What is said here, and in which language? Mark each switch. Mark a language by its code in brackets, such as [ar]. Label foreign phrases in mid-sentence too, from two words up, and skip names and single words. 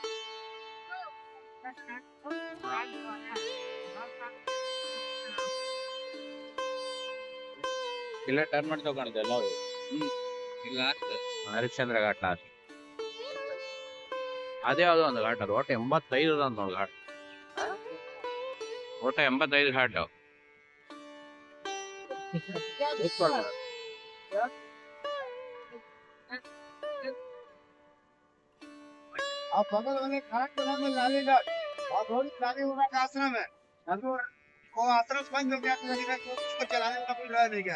[kn] ಇಲ್ಲ ಟರ್ನ್ ಮಾಡಿ ತಗೊಂಡಿದ್ದೆ ಎಲ್ಲ ಇಲ್ಲ ಹರಿಶ್ಚಂದ್ರ ಘಾಟ್ ಲಾಸ್ಟ್. ಅದೇ ಯಾವುದೋ ಒಂದು ಘಾಟ್, ಅದು ಒಟ್ಟು 85 ಅದ ನೋಡಿ ಘಾಟ್, ಒಟ್ಟು 85 ಘಾಟ್. [hi] आप बगल वाले घाट के नाम में लाली घाट और थोड़ी लाली उमा का आश्रम है। वो आश्रम बंद हो गया तो उसको चलाने का कोई रहा नहीं गया।